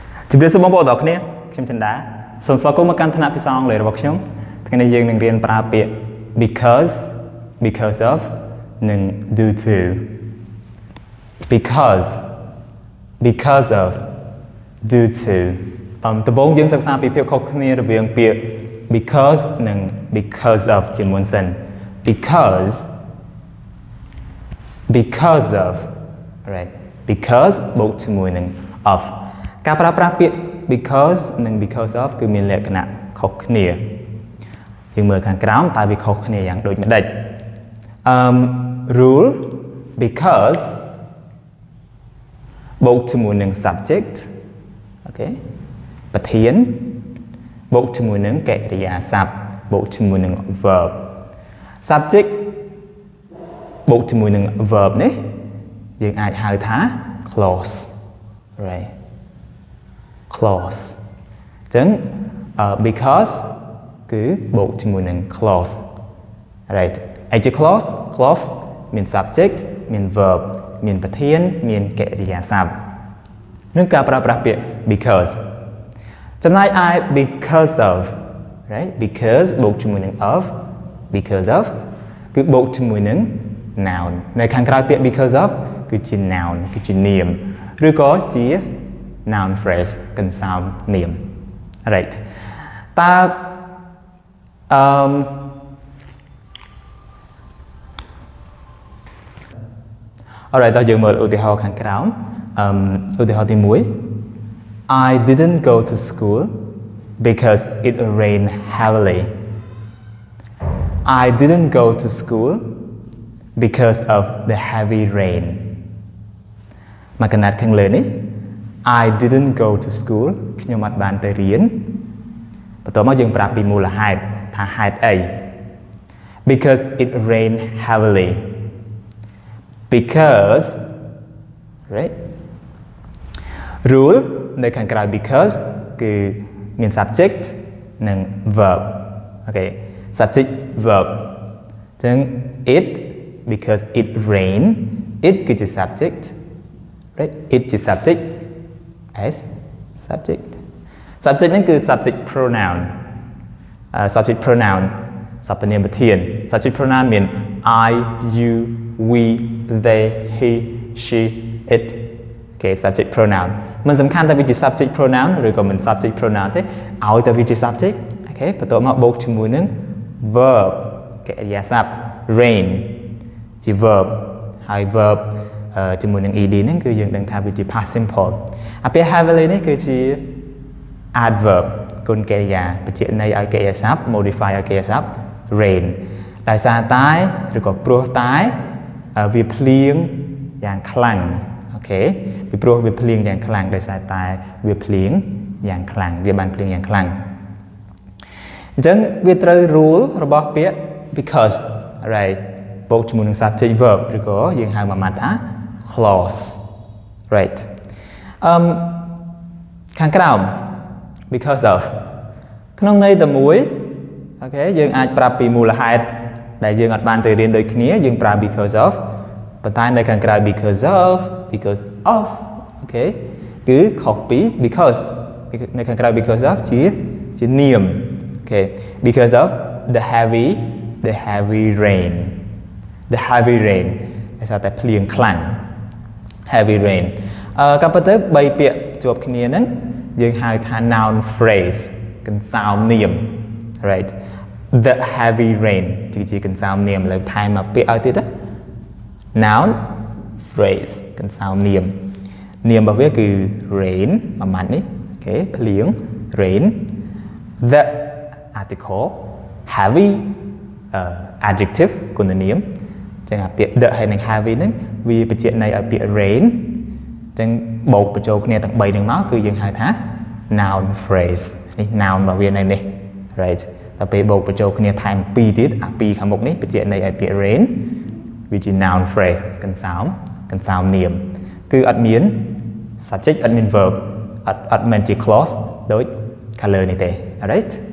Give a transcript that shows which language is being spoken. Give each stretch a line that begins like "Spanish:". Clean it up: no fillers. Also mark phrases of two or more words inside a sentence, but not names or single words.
Khmer: ជម្រាបសួរបងប្អូនទាំងអស់គ្នាខ្ញុំចិន្តាសូមស្វាគមន៍មកកាន់ថ្នាក់ភាសាអង់គ្លេសរបស់ខ្ញុំថ្ងៃនេះយើងនឹងរៀនប្រើពាក្យ
English: because of
Khmer: និង
English: due to because of due to
Khmer: ដំបូងយើងសិក្សាពីភាពខុសគ្នារវាងពាក្យ because និង
English: because of
Khmer: ជាមុនសិន because
English: of right because
Khmer: បូកជាមួយនឹង of ការប្រើប្រាស់ពាក្យ because និង
English: because of
Khmer: គឺមានលក្ខណៈខុសគ្នាយើងមើលខាងក្រោមតើវាខុសគ្នាយ៉ាងដូចម្ដេច
English: rule because
Khmer: បូកជាមួយនឹង subject អូខេប្រធានបូកជាមួយនឹងកិរិយាសព្ទបូកជាមួយនឹង
English: verb subject
Khmer: បូក ជាមួយនឹង verb នេះយើងអាចហៅថា
English: clause right clause
Khmer: អញ្ចឹង because គឺបូកជាមួយនឹង
English: clause right
Khmer: អី ជា clause មាន subject មាន verb មានប្រធានមានកិរិយាសព្ទនឹងការប្រើប្រាស់ពាក្យ because ចំណែកឯ
English: because of right because
Khmer: បូកជាមួយនឹង
English: of because of
Khmer: គឺបូកជាមួយនឹង noun នៅខាងក្រៅពាក្យ
English: because of
Khmer: គឺជា noun គឺជានាមឬក៏ជា
English: noun phrase
Khmer: កន្សោមនាម right តើ
English: alright
Khmer: តើយើងមើលឧទាហរណ៍ខាងក្រោមឧទាហរណ៍ទី1
English: I didn't go to school because it rained heavily I didn't go to school because of the heavy rain
Khmer: មកកណាត់ខាងលើនេះ
English: I didn't go to school
Khmer: ខ្ញុំអត់បានទៅរៀនបន្ទាប់មកយើងប្រាប់ពីមូលហេតុថាហេតុអី
English: because it rained heavily because right rule
Khmer: នៅខាងក្រៅ
English: because
Khmer: គឺមាន
English: subject និង verb អូខេ subject verb អញ្ចឹង it because it rain it
Khmer: គឺជា
English: subject right it ជា subject as subject
Khmer: ហ្នឹងគឺ
English: subject pronoun subject pronoun
Khmer: សព្វនាមប្រធាន
English: subject pronoun
Khmer: មាន
English: I you we they he she it
Khmer: គេ
English: subject pronoun
Khmer: មិនសំខាន់ថាវាជា
English: subject pronoun
Khmer: ឬក៏មិន
English: subject pronoun
Khmer: ទេឲ្យតែវាជា subject អូខេបន្ទាប់មក បូកជាមួយនឹង verb កិរិយាសព្ទ rain ជា verb ហើយ verb ជាមួយនឹង ed ហ្នឹងគឺយើងដឹងថាវាជា
English: past simple
Khmer: អា ពាក្យ heavily នេះគឺជា adverb គុណកិរិយាបញ្ជាក់ន័យឲ្យកិរិយាសព្ទ modify ឲ្យកិរិយាសព្ទ rain ដោយសារតែឬក៏ព្រោះតែវាភ្លៀងយ៉ាងខ្លាំងអូខេពីព្រោះវាភ្លៀងយ៉ាងខ្លាំងដោយសារតែវាភ្លៀងយ៉ាងខ្លាំងវាបានភ្លៀងយ៉ាងខ្លាំងអញ្ចឹងវាត្រូវ rule របស់ពាក្យ
English: because right
Khmer: បូកជាមួយនឹង
English: subject verb
Khmer: ឬក៏យើងហៅមួយម៉ាត់ថា
English: clause right
Khmer: ខាងក្រោម
English: because of
Khmer: ក្នុងន័យតែមួយអូខេយើងអាចប្រាប់ពីមូលហេតុដែលយើងអត់បានទៅរៀនដូចគ្នាយើងប្រើ
English: because of
Khmer: ប៉ុន្តែនៅខាងក្រៅ
English: because of
Khmer: អូខេគឺខុសពី because នៅខាងក្រៅ
English: because of
Khmer: ជានាមអូខេ
English: because of the heavy rain
Khmer: ដោយសារតែភ្លៀងខ្លាំង
English: heavy rain
Khmer: ក៏ប៉ុន្តែ3ពាក្យជាប់គ្នាហ្នឹងយើងហៅថា
English: noun phrase
Khmer: កន្សោមនាម
English: right the heavy rain
Khmer: ជាកន្សោមនាមលើថែមមក ពាក្យឲ្យទៀតណា
English: noun phrase
Khmer: កន្សោមនាមរបស់វាគឺ rain មួយម៉ាត់នេះអូខេភ្លៀង
English: rain the article heavy adjective
Khmer: គុ ណនាមចឹងអាពាក្យ the ហើយនឹង heavy ហ្នឹងវាបញ្ជាក់ន័យឲ្យពាក្យ rain ចឹងបូកបញ្ចូលគ្នាទាំង3ហ្នឹងមកគឺយើងហៅថា
English: noun phrase
Khmer: នេះ noun របស់វានៅនេះ right តែពេលបូកបញ្ចូលគ្នាថែម2ទៀតអា2ខាងមុខនេះបញ្ជាក់ន័យឲ្យពាក្យ rain វាជា noun phrase កន្សោមនាមគឺអត់មាន subject អត់មាន verb អត់មែនជា clause ដូចខាងលើនេះទេ right